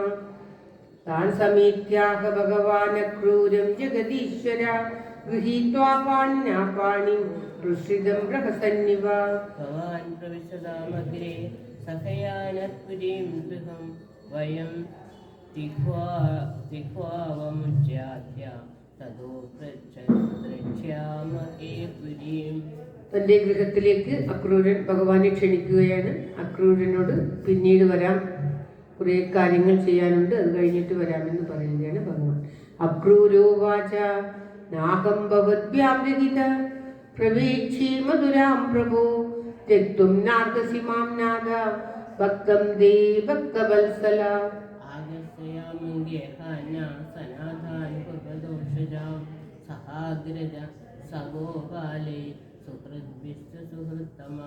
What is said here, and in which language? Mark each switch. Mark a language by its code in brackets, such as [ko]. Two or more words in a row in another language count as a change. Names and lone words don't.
[sa] तान् समेत्याह भगवान् क्रूरं जगदीश्वर गृहीत्वा पाणिना पाणिं प्रसृतं प्रहसन्निव भवान् प्रविशदामग्रे सखयानत्पुरीं गृहं वयं तिह्वावमुच्चाद्य ततो द्रक्ष्यामहे पुरीम्. [ml] തൻ്റെ ഗൃഹത്തിലേക്ക് അക്രൂരൻ ഭഗവാനെ ക്ഷണിക്കുകയാണ്. അക്രൂരനോട് പിന്നീട് വരാം, കുറേ കാര്യങ്ങൾ ചെയ്യാനുണ്ട്, അത് കഴിഞ്ഞിട്ട് വരാമെന്ന് പറയുകയാണ് ഭഗവാൻ. [sa] अक्रूरोवाच नाहं भवद्भ्यां रहित प्रवेक्षे मधुरां प्रभो त्यक्तुं नार्हसि मां नाद भक्तं ते भक्तवत्सल आगस्त्यामङ्गेहान सनाथान् कुर्वदोषजां सहाग्रज सगोपाले सुहृद्भिस्तुहृत्तमा